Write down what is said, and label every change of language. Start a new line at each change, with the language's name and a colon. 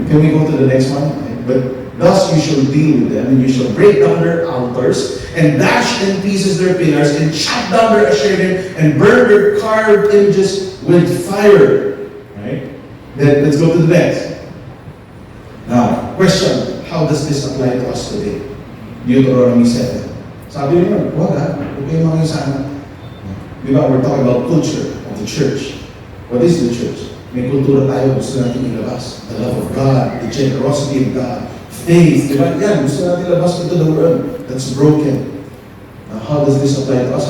English: Can we go to the next one? But thus you shall deal with them, and you shall break down their altars, and dash in pieces their pillars, and chop down their asherim, and burn their carved images with fire. Right? Then let's go to the next. Now, question: how does this apply to us today? Deuteronomy 7.
Filipino: Sabi niyo, wag ha, huwag kayong mga sana. Di ba,
English: we're talking about culture of the church. What is the church?
Filipino: May kultura tayo, gusto natin ilabas.
English: The love of God, the generosity of God, faith. Di ba?
Filipino: Yan, gusto natin ilabas
English: into the world that's broken. Now, how does this apply to us?